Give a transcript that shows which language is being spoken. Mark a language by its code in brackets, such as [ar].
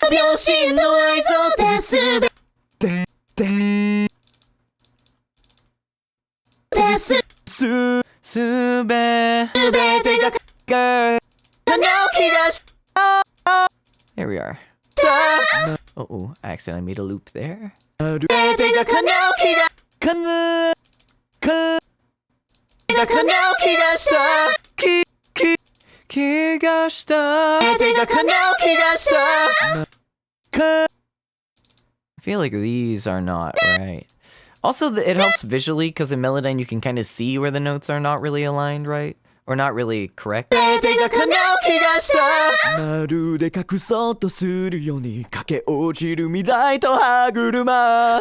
[ja] 拍子の合図で全てすべ全てが叶う気がした [en] There we are. Oh, I accidentally made a loop there. [ja] 全てが叶う気が叶う気がした気がした全てが叶う気がした [en] I feel like these are not right. Also, it helps visually because in Melodyne you can kind of see where the notes are not really aligned right or not really correct. [ja] 全てが叶う気がしたまるで隠そうとするように駆け落ちる未来と歯車